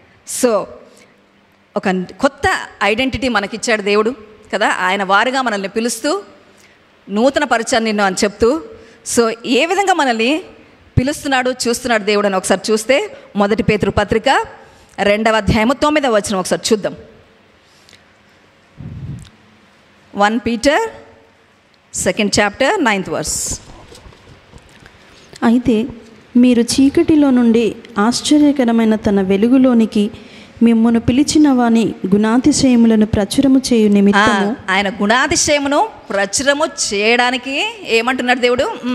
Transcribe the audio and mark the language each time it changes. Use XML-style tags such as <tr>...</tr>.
<te>So ఒక కొత్త identity మనకిచ్చాడు దేవుడు కదా. ఆయన వారుగా మనల్ని పిలుస్తూ నూతన పరిచయం నిన్ను అని చెప్తూ, సో ఏ విధంగా మనల్ని పిలుస్తున్నాడు చూస్తున్నాడు దేవుడు అని ఒకసారి చూస్తే 1 పేతురు పత్రిక 2వ అధ్యాయము 9వ వచనం ఒకసారి చూద్దాం.</te> <en>1 Peter 2nd chapter 9th verse.</en> <te>అయితే మీరు చీకటిలో నుండి ఆశ్చర్యకరమైన తన వెలుగులోనికి మిమ్మల్ని పిలిచిన వాని గుణాతిశయములను ప్రచురము చేయు నిమిత్తము, ఆయన గుణాతిశయమును ప్రచురము చేయడానికి ఏమంటున్నాడు దేవుడు?</te>